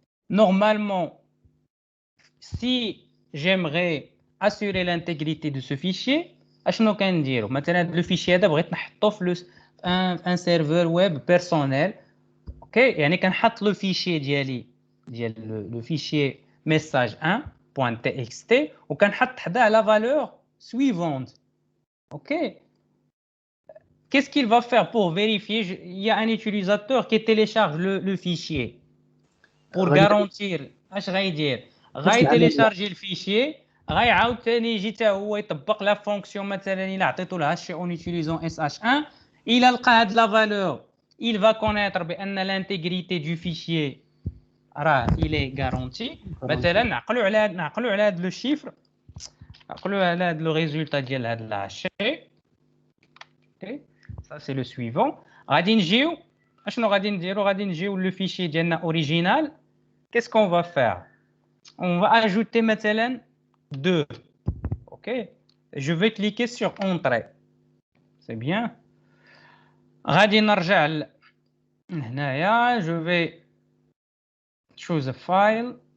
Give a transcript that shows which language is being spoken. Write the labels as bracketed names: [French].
[French] Normalement, si j'aimerais assurer l'intégrité de ce fichier, maintenant, le fichier un serveur web personnel. OK, [Arabic] يعني كنحط [French] le fichier [Arabic] ديالي [French] le fichier message 1.txt [Arabic] وكنحط حداه [French] la valeur suivante. OK, qu'est-ce qu'il va faire pour vérifier? Il y a un utilisateur qui télécharge le fichier pour garantir [Arabic] اش غايدير غايتيليشارجي الفيشي غايعاود ثاني يجي حتى هو يطبق لا فونكسيون مثلا الا عطيتو لها شي اون [French] utilisant sh1 [Arabic] الا لقى هاد لا فالور [French] il va connaître [Arabic] بان [French] l'intégrité du fichier il est garanti. [Arabic] مثلا نعقلوا على هاد لو شيفر نعقلوا على هاد لو ريزولتا ديال هاد الهاشي. [French] اوكي ça c'est le suivant. [Arabic] غادي نجيو اشنو غادي نديرو؟ غادي نجيو لو فيشي ديالنا اوريجينال. [French] Qu'est-ce qu'on va faire? On va ajouter maintenant 2. OK? Je vais cliquer sur Entrée. C'est bien. [Arabic] غادي نرجع هنايا. [French] Je vais [English] choose a file.